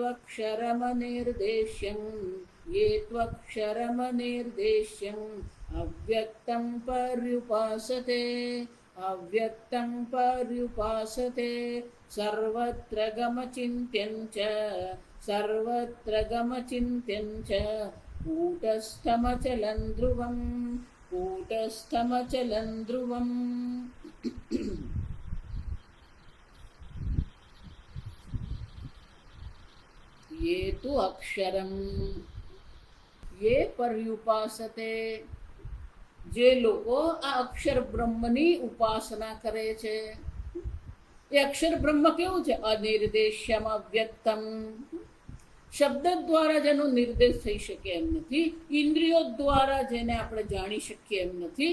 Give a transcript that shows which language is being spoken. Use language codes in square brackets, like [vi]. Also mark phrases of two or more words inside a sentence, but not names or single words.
[sa] त्वक्षरमनिर्देश्यम् अव्यक्तं पर्युपासते सर्वत्र गमचिन्त्यं च कूटस्थमचलं ध्रुवम् ये तु अक्षरम ये पर्युपासते [gu] જે લોકો આ અક્ષર બ્રહ્મની ઉપાસના કરે છે એ અક્ષર બ્રહ્મ કેવું છે? [sa] अनिर्देश्यम अव्यक्तम. [gu] શબ્દ દ્વારા જેનો નિર્દેશ થઈ શકે એમ નથી, ઇન્દ્રિયો દ્વારા જેને આપણે જાણી શકીએ એમ નથી.